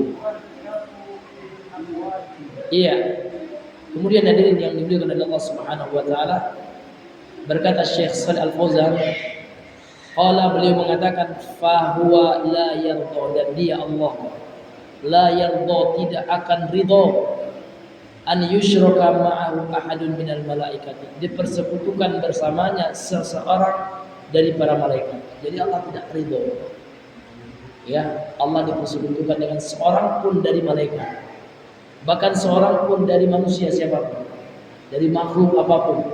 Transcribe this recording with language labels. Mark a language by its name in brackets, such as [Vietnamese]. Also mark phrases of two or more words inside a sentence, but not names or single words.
[Indonesian] Iya. Kemudian hadirin yang dimuliakan oleh Allah [Arabic] سبحانه وتعالى, [Indonesian] berkata Syekh Shalih Al-Fauzan, qala, beliau mengatakan, [Arabic] فهو لا يرضى, [Indonesian] dan dia Allah [Arabic] لا يرضى, [Indonesian] tidak akan ridha, [Arabic] أن يشرك معه أحد من الملائكة, [Indonesian] dipersekutukan bersamanya seseorang dari para malaikat. Jadi Allah tidak ridha, ya, Allah dipersekutukan dengan seorang pun dari malaikat, bahkan seorang pun dari manusia siapapun, dari makhluk apapun.